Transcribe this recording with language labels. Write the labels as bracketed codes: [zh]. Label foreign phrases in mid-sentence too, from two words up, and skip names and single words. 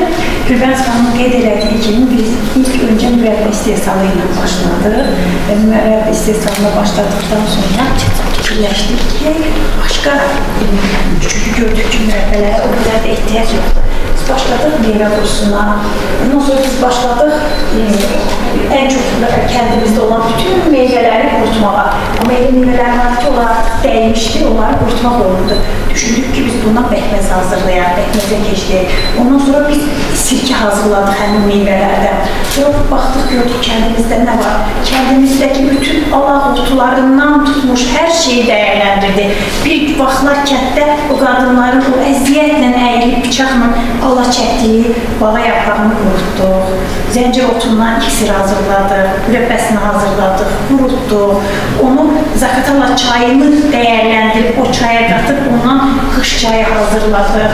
[az] Rübənz xanım qeyd elədiyi kimi biz ilk öncə mürəbbə istehsalı ilə başladıq. Mürəbbə istehsalına başladıqdan sonra fikirləşdik ki, başqa çünki gördük ki, mürəbbələrə o qədər də ehtiyac yoxdur. Biz başladıq meyvə kursuna. Ondan sonra biz başladıq [tr] en çok kendimizde olan bütün meyveleri kurutmağa. Ama meyveler var ki onlar değmişti, onları kurutmak olurdu. Düşündük ki biz bundan pekmez hazırlayalım, pekmeze geçtik. Ondan sonra biz sirke hazırladık hemen meyvelerden. Sonra baktık gördük kendimizde ne var. Kendimizdeki bütün Allah kutularından tutmuş her şeyi değerlendirdi. [az] Bir vaxtlar kətdə o qadınların o əziyyətlə əyilib bıçaqla Allah çəkdiyi bağa yaprağını qurutduq. Zəncir otundan iksir hazırladıq, mürəbbəsini hazırladıq, qurutduq. Onu Zakatala çayını değerlendirip o çaya qatıb ondan qış çayı hazırladıq.